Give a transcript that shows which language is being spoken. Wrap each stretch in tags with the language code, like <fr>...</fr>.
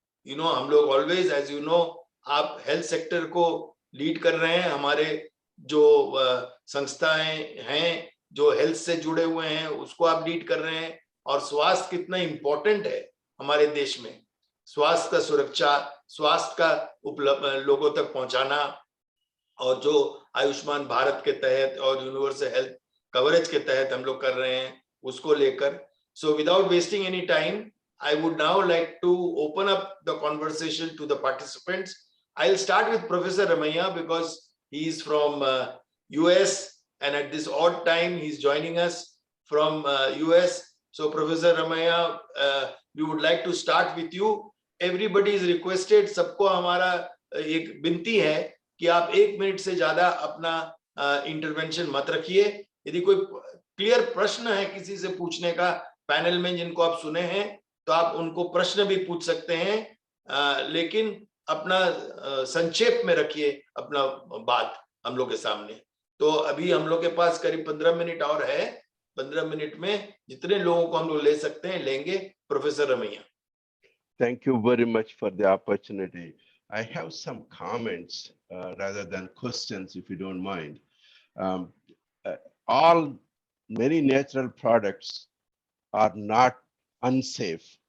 <hi>You know, हम लोग always, as you know, आप हेल्थ सेक्टर को लीड कर रहे हैं, हमारे जो संस्थाएं हैं जो हेल्थ से जुड़े हुए हैं उसको आप लीड कर रहे हैं, और स्वास्थ्य कितना इम्पोर्टेंट है हमारे देश में, स्वास्थ्य का सुरक्षा, स्वास्थ्य का उपलब्ध लोगों तक पहुंचाना, और जो आयुष्मान भारत के तहत और यूनिवर्सल हेल्थ कवरेज के तहत हम लोग कर रहे हैं उसको लेकर।</hi> <en>So without wasting any time, I would now like to open up the conversation to the participants. I'll start with Professor Ramaiah because he is from US, and at this odd time he's joining us from US. So Professor Ramaiah, we would like to start with you. Everybody is requested,</en> <hi>सबको हमारा एक विनती है कि आप 1 minute से ज्यादा अपना इंटरवेंशन मत रखिए। यदि कोई क्लियर प्रश्न है किसी से पूछने का पैनल में जिनको आप सुने हैं तो आप उनको प्रश्न भी पूछ सकते हैं, लेकिन अपना संक्षेप में रखिए अपना बात हम लोग के सामने। तो अभी हम लोग के पास करीब 15 मिनट और है, 15 मिनट में जितने लोगों को हम लोग ले सकते हैं लेंगे। Professor Ramaiah.</hi> <en>Thank you very much for the opportunity. I have some comments rather than questions, if you don't mind. Many natural products are not unsafe.</en>